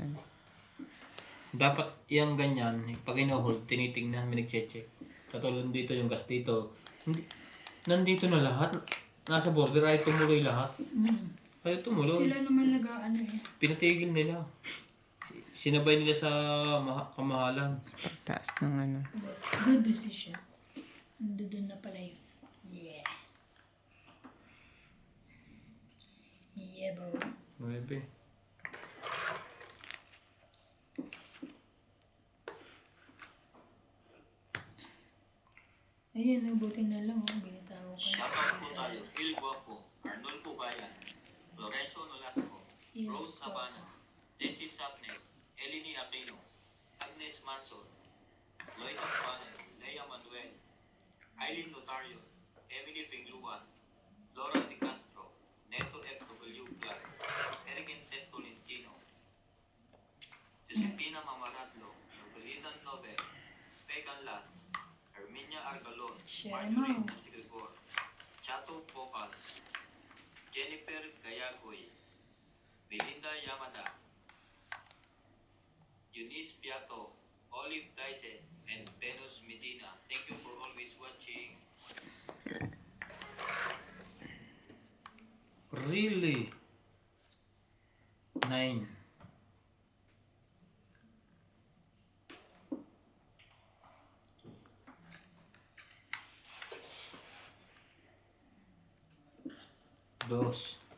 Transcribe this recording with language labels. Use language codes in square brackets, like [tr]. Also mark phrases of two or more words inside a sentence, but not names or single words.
[tl] Dapat yung ganyan, pag ino-hold, tinitingnan, may nagche-check. Katulad dito yung gas dito. Hindi, nandito na lahat. Nasa border ay tumuloy lahat. Ay tumuloy. Sila naman nag-ano eh. Pinatigil nila. Sinabay nila sa kamahalan. Pagtaas ng ano. [en] But good decision. [tl] Nandun na pala yun. [en] Yeah. Yeah, bo. [tl] 9. Ayun, nabuti na lang. Oh. Binitawa ko na. Shoutout po tayo. Phil Guapo, Arnold Pubayan, Lorenzo Nolasco, Rose Sabana, Desi Sapne, Eleni Aquino, Agnes Manson, Lloyd Panel, Lea Manuel, Eileen Notario, Emily Pingluan, Laura Di Castro, Neto FW Vlog, Eric Entes Tolentino, Josepina Mamaradlo, Novelita Nobel, Pegan Las, Herminia Argalon, Share Marjorie mo. Sigregor, Chato Popal, Jennifer Gayagoy, Melinda Yamada, Eunice Piato, Olive Dyson, and Venus Medina. [en] Thank you for always watching. Really? 9. [tl] Dos.